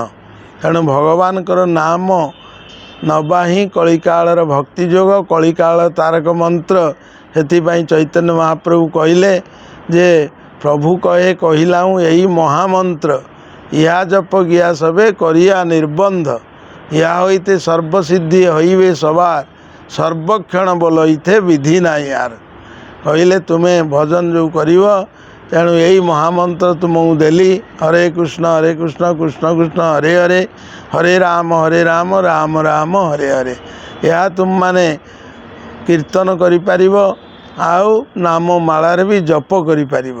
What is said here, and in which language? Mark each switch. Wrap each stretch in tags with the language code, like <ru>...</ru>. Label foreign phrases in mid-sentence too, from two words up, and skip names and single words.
<or>ତେଣୁ ଭଗବାନଙ୍କର ନାମ ନବା ହିଁ କଳିକାଳର ଭକ୍ତି ଯୋଗ। କଳିକାଳ ତାରକ ମନ୍ତ୍ର। ସେଥିପାଇଁ ଚୈତନ୍ୟ ମହାପ୍ରଭୁ କହିଲେ ଯେ</or> <bn>প্রভু কহে কহিলাঙ এই মহামন্ত্র, ইহা জপ গিয়া সবে করিয়া নির্বন্ধ। এহা হইতে সর্বসিদ্ধি হইবে সবার, সর্বক্ষণ বলইতে বিধি নাই আর।</bn> <or>କହିଲେ ତୁମେ ଭଜନ ଯେଉଁ କରିବ, ତେଣୁ ଏହି ମହାମନ୍ତ୍ର ତୁମକୁ ଦେଲି। ହରେ କୃଷ୍ଣ କୃଷ୍ଣ କୃଷ୍ଣ ହରେ ହରେ, ହରେ ରାମ ରାମ ରାମ ହରେ ହରେ। ଏହା ତୁମମାନେ କୀର୍ତ୍ତନ କରିପାରିବ ଆଉ ନାମ ମାଳାରେ ବି ଜପ କରିପାରିବ।</or>